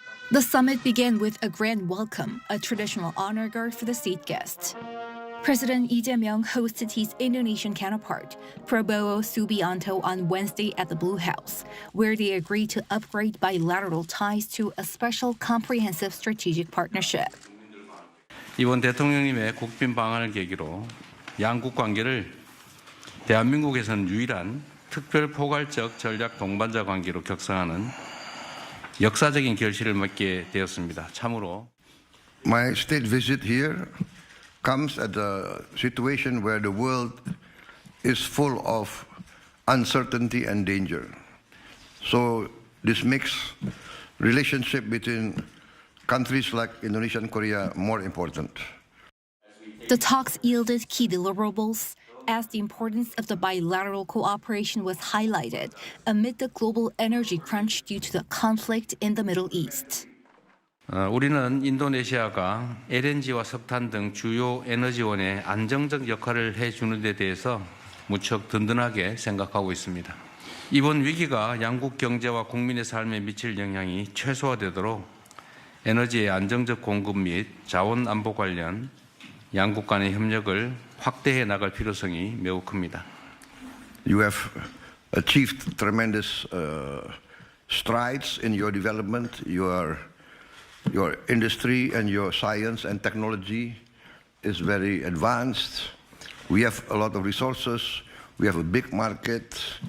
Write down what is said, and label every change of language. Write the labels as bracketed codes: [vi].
[en] The summit began with a grand welcome, a traditional honor guard for the state guests. President Lee Jae-myung hosted his Indonesian counterpart, Prabowo Subianto, on Wednesday at the Blue House, where they agreed to upgrade bilateral ties to a special comprehensive strategic partnership. [ko] 이번 대통령님의 국빈 방한을 계기로 양국 관계를 대한민국에서는 유일한 특별 포괄적 전략 동반자 관계로 격상하는 역사적인 결실을 맺게 되었습니다. 참으로 [en] My state visit here comes at a situation where the world is full of uncertainty and danger. So this makes relationship between countries like Indonesia and Korea more important. The talks yielded key deliverables as the importance of the bilateral cooperation was highlighted amid the global energy crunch due to the conflict in the Middle East. [ko] 우리는 인도네시아가 LNG와 석탄 등 주요 에너지원의 안정적 역할을 해주는 데 대해서 무척 든든하게 생각하고 있습니다. 이번 위기가 양국 경제와 국민의 삶에 미칠 영향이 최소화되도록 에너지의 안정적 공급 및 자원 안보 관련 양국 간의 협력을 확대해 나갈 필요성이 매우 큽니다. [en] You have achieved tremendous strides in your development. Your industry and your science and technology is very advanced. We have a lot of resources. We have a big market.